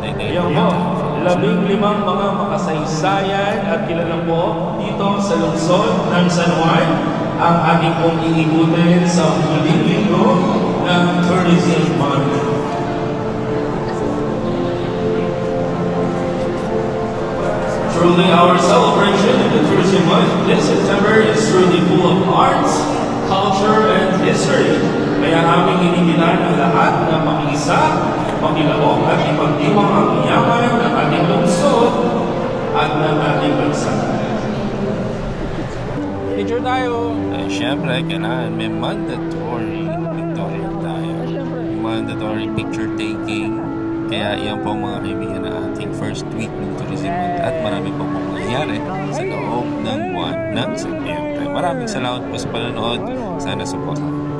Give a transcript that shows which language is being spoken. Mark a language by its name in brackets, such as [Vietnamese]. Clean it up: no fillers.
[Filipino] Yan po, 15 mga makasaysayan at kilala po dito sa lungsod ng San Juan ang ating pong iikutin sa huling linggo ng Tourism Month. [English] Truly, our celebration of the Tourism Month this September is truly full of arts, culture, and history. [Filipino] Kaya aming inigilan ang lahat na makiisa, makilahok at ipagdiwang ang yaman ng ating lungsod at ng ating bansa. Picture tayo. Ay, syempre, kailangan may mandatory pictorial tayo. [English] Mandatory picture taking. [Filipino] Kaya iyan po mga kaibigan na ating [English] first week [Filipino] ng Tourism Month at marami po pong mangyayari sa loob ng buwan ng Setyembre. Maraming salamat po sa panonood. Sana support